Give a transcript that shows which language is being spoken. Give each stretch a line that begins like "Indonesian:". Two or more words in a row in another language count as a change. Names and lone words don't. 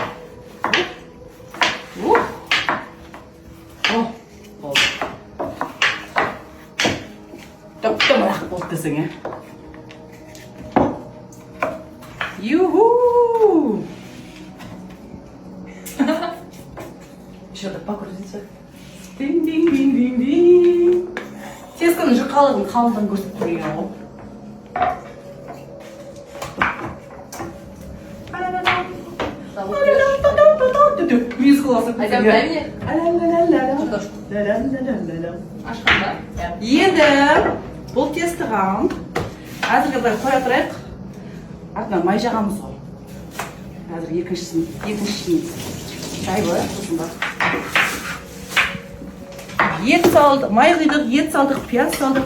Kazakh: Болды. Топ-томырақ болды десең, ә? Юху!
Russian: Еще так покрутите.
Kazakh: Дин-дин-дин-дин-дин. Тесканың жұқалығын қалыңдан көрсетіп тұрген ғой. Мюзикл алсақ
Russian: Айда дай мне. Ля-ля-ля-ля-ля.
Kazakh: Ашқанда. Енді бұл тестіға әзірге бір қоя тұрайық. Артынан май жағамыз ғой. Әзір екіншісін жай қояйық осында. Ет салдық, май құйдық, ет салдық, пияз салдық.